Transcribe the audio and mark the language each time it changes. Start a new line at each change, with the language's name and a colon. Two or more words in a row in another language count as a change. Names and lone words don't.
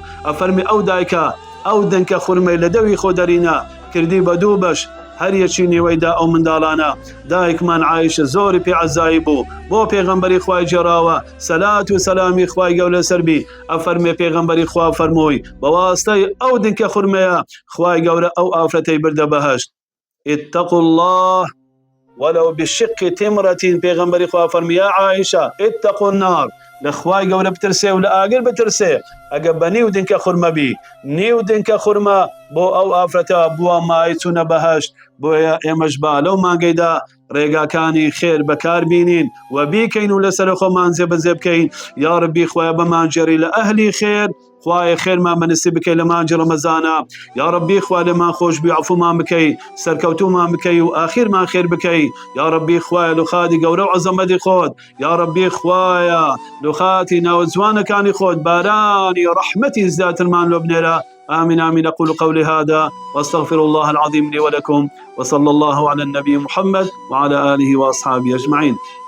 Central Kurdish: ئەفەرمی ئەو دایکە ئەو دنکە خوڕمەی لە دەوی خۆ دەرینە کردی بە 2 بەش، هەر یەکی نێوەیدا ئەو منداڵانە. دایکمان عایشە زۆری پێعەزایی بوو، بۆ پێغەمبەری خوای جێراوە سەلات و سەلامی خوای گەورە لەسەربی. ئەفەرمێ پێغەمبەری خوا فەرمووی بە واستەی ئەو دنکە خوڕمەیە خوای گەورە ئەو ئافرەتەی بردە بەهەشت.
Arabic: اتقوا الله ولو بالشق تمرة.
Central Kurdish: پیغمبری خوا فرمی
Arabic: یا عائشة اتقوا النار،
Central Kurdish: لخوای گەورە بترسێ و لە ئاگر بترسێ. ئەگە بە نیو دنکە خورمە بی، نیو دنکە خورمە بۆ ئەو ئافرەتە بووە مای چوونە بەهەشت. بۆیە ئێمەش با لەو مانگەیدا ڕێگاکانی خێر بەکار بینین و بیکەین و لەسەر خۆمان جێبەجێ بکەین.
Arabic: یا ربی
Central Kurdish: خوایە بەمانجێڕی لە ئەهلی خێر، خوایە خێرمان بەنسیب بکەی لە مانجی ڕەمەزانە.
Arabic: یا ربی
Central Kurdish: خوا لێمان خۆش بی، عەفومان بکەی، سەرکەوتومان بکەی و ئاخیرمان خێر بکەی.
Arabic: یا ربی
Central Kurdish: خوایە لوخاتی گەورە و عەزەمەتی خۆت،
Arabic: یا ربی
Central Kurdish: خوایە لوخاتی ناوجوانەکانی خۆت بارانی ڕەحمەتی زیاترمان لۆ بنێرە.
Arabic: آمين آمين. أقول قولي هذا وأستغفر الله العظيم لي ولكم، وصلى الله على النبي محمد وعلى آله وأصحابه أجمعين.